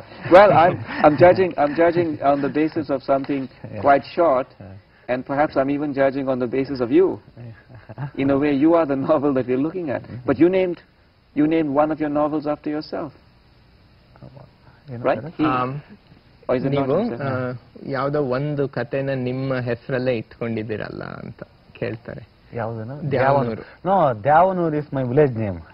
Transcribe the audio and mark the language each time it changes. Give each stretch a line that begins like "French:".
English: Well, I'm judging on the basis of something quite short, and perhaps I'm even judging on the basis of you. In a way, you are the novel that we're looking at. But you named one of your novels after yourself, right? Or is it not himself?
Kannada: ಯಾವುದೋ ಒಂದು ಕಥೆನ ನಿಮ್ಮ ಹೆಸರಲ್ಲೇ ಇಟ್ಕೊಂಡಿದ್ದೀರಲ್ಲ ಅಂತ ಕೇಳ್ತಾರೆ.
English: Devanur. No, Devanur is my village name.